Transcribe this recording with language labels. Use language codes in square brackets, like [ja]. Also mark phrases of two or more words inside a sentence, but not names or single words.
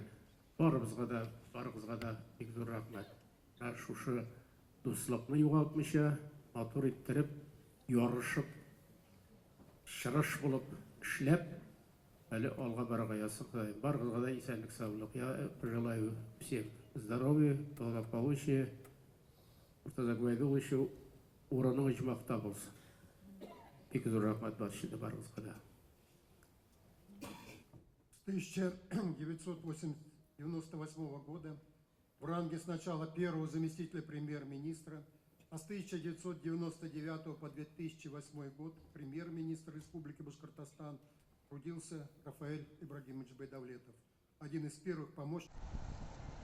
[tt] Барыгызга да бик зур рәхмәт. Шушы дуслыкны югалтмыйча, матур иттереп, ярышып, чырыш булып эшләп, әле алга барырга ясактай. Барыгызга да исәнлек, саулык. [ru] Я пожелаю всем здоровья, благополучия. [tt] Разак Байдуловичу урыныңыз җмакта булсын. Бик зур рәхмәт барыгызга да. [ru] С 1998 года в ранге сначала первого заместителя премьер-министра, а с 1999 по 2008 год премьер-министр Республики Башкортостан трудился Рафаэль Ибрагимович Байдавлетов, один из первых помощников.